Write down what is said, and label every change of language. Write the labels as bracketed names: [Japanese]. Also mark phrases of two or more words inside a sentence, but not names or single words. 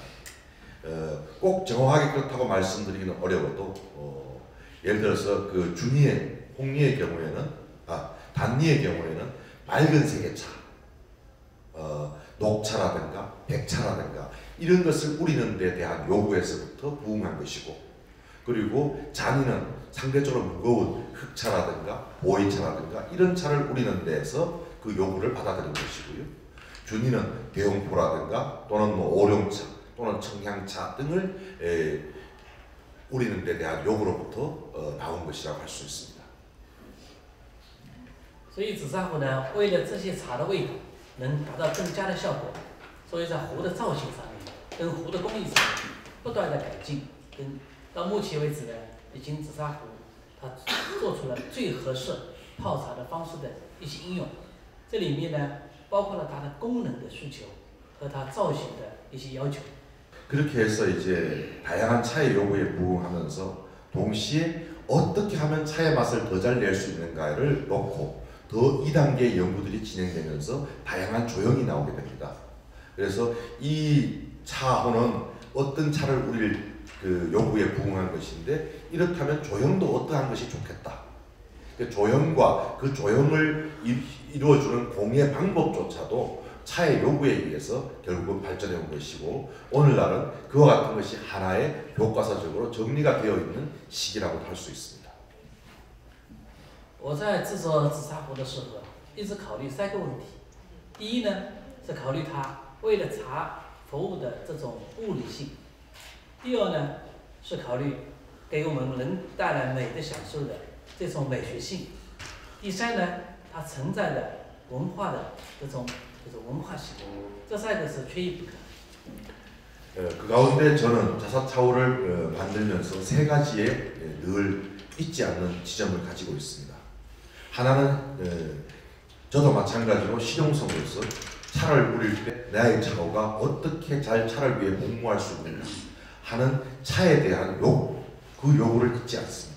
[Korean] 꼭 정확하게 그렇다고 말씀드리기는 어려워도 예를 들어서 그 준이의 홍리의 경우에는 단리의 경우에는 맑은 색의 차, 녹차라든가 백차라든가 이런 것을 우리는 데 대한 요구에서부터 부응한 것이고, 그리고 잔이는 상대적으로 무거운 흑차라든가 보이차라든가 이런 차를 우리는 데에서 그 요구를 받아들인 것이고요. 준이는 대용포라든가 또는 뭐 오룡차 또는 청향차 등을 우리는 데 대한 요구로부터 나온 것이라고 할 수 있습니다. [Chinese] 所以紫砂壶呢，为了这些茶的味道能达到更佳的效果，所以在壶的造型上面跟壶的工艺上面不断的改进，到目前为止呢，已经紫砂壶它做出了最合适泡茶的方式的一些应用。这里面呢，包括了它的功能的需求和它造型的一些要求。 [Korean] 그렇게 해서 이제 다양한 차의 요구에 부응하면서 동시에 어떻게 하면 차의 맛을 더 잘 낼 수 있는가를 놓고 더 2단계의 연구들이 진행되면서 다양한 조형이 나오게 됩니다. 그래서 이 차호는 어떤 차를 우리 그 요구에 부응한 것인데 이렇다면 조형도 어떠한 것이 좋겠다. 그 조형과 그 조형을 이루어주는 공예 방법조차도 차의 요구에 의해서 결국은 발전해 온 것이고 오늘날은 그와 같은 것이 하나의 교과서적으로 정리가 되어 있는 시기라고 할 수 있습니다. [Chinese] 我在制作紫砂壶的时候，一直考虑3个问题。第一呢，是考虑它为了茶服务的这种物理性；第二呢，是考虑给我们能带来美的享受的这种美学性；第三呢，它承载的文化的这种文化性。这3个是缺一不可。 [Korean] 그 가운데 저는 자사차오를 만들면서 3가지의 늘 잊지 않는 지점을 가지고 있습니다. 하나는 저도 마찬가지로 실용성으로서 차를 우릴 때 나의 차오가 어떻게 잘 차를 위해 복무할 수 있는가 하는 차에 대한 그 요구를 잊지 않습니다.